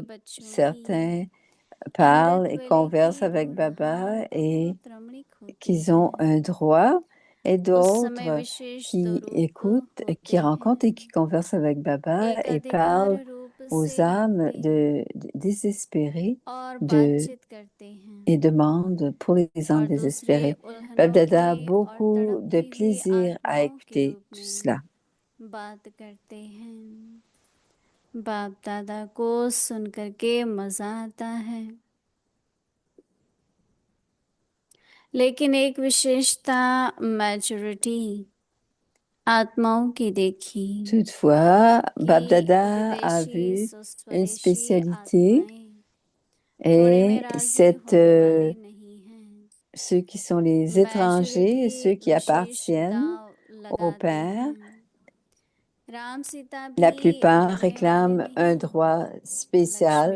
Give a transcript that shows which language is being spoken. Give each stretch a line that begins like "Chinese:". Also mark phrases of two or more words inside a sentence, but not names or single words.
French: Certains parlent et conversent avec Baba et qu'ils ont un droit, et d'autres qui écoutent, qui rencontrent et qui conversent avec Baba et parlent aux âmes désespérées et demandent pour les âmes désespérées. Babdada a beaucoup de plaisir à écouter tout cela.
Hindi: बाप दादा को सुन करके मजा आता है, लेकिन एक विशेषता मैच्योरिटी आत्माओं की देखी।
French: Toutefois, Babdada a vu une spécialité et ceux qui sont les étrangers et ceux qui appartiennent au Père, la plupart réclament un droit spécial.